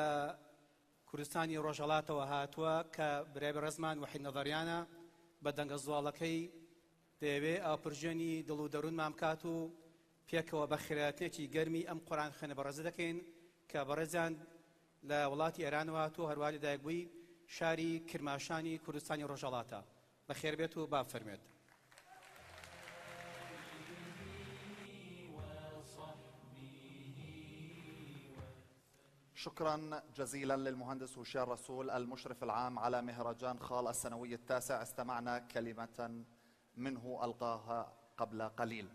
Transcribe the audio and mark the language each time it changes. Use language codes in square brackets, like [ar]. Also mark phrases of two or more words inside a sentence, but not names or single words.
[ckb] کوردستانی ڕۆژهەڵاتەوە هاتووە کە برای بەڕێزمان وحید نەزەریانە بە دەنگە زواڵەکەی دەیەوێ ئاپرژێنی دڵ و دەروونمان بکات و پێکەوە بە خێراتنێکی گەرمی ئەم قورئان خوێنە بەڕێزە دەکەین کە بەڕێزیان لە وڵاتی ئێرانەوە هاتووە، هەروە لەدایکبووی شاری کرماشانی کوردستانی ڕۆژهەڵاتە. بەخێر بێت و با بفەرمێت. [ar] شكرا جزيلا للمهندس هشام رسول المشرف العام على مهرجان خال السنوي التاسع. استمعنا كلمة منه ألقاها قبل قليل.